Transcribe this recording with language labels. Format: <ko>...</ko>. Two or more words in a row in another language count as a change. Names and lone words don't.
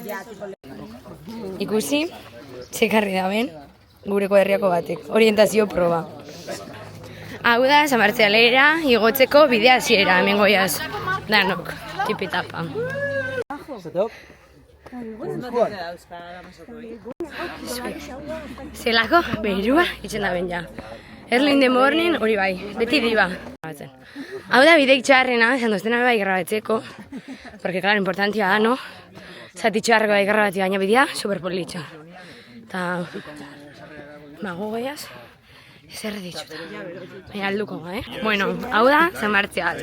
<eu>Ikusi, txekarri da ben, gureko herriako batek, orientazio proba. Hau da, San Martzialera, igotzeko bidea hasiera, hemen goiaz, danok, tipitapa. Zelako, berua, itxen da ben ja.</eu> <en>Early in the morning,</en> <eu>hori bai, beti diba. Hau da bideik txarrena, esan doztena bai grabatzeko,</eu> <es>porque, claro,</es> <eu>importantia da, no? Zati txarreko bai grabatzea, baina bidea, superpolitxa. Eta, mago goiaz, zer ditxuta. Baina alduko, Bueno, hau da, San Martzial.</eu>